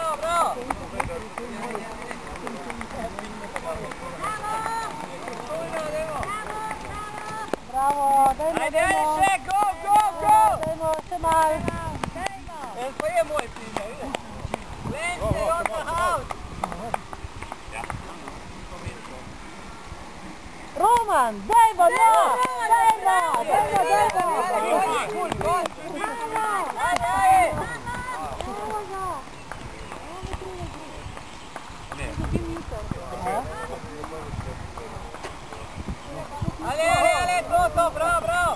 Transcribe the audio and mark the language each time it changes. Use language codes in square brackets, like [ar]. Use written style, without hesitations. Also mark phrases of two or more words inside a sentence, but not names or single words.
[sl] Bravo, dajmo. Ajde, še, go! Dajmo, Šemaj. [hr] To je moj primjer, ide. Lenci, [en] on the house. [sl] Roman, dajmo, no! Ale, to, bravo!